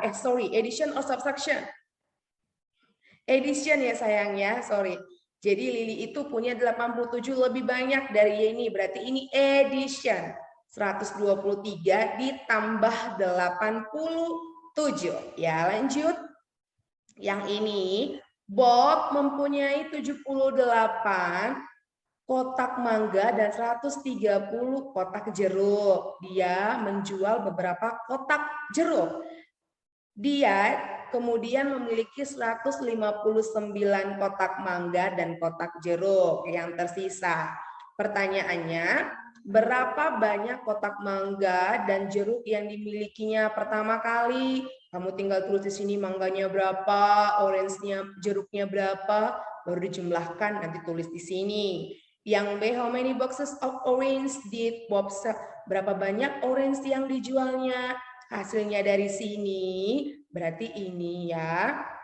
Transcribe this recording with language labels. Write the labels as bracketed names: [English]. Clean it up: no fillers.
[English] Addition or subtraction? Addition ya sayang ya, sorry. [Indonesian] Jadi Lili itu punya 87 lebih banyak dari Yeni. Berarti ini addition. 123 ditambah 87. Ya, lanjut. Yang ini, Bob mempunyai 78 kotak mangga dan 130 kotak jeruk. Dia menjual beberapa kotak jeruk. Dia kemudian memiliki 159 kotak mangga dan kotak jeruk yang tersisa. Pertanyaannya, berapa banyak kotak mangga dan jeruk yang dimilikinya pertama kali? Kamu tinggal tulis di sini mangganya berapa, orange-nya, jeruknya berapa, baru dijumlahkan, nanti tulis di sini. Yang B, how many boxes of orange did Bob sell? Berapa banyak orange yang dijualnya? Hasilnya dari sini, berarti ini ya.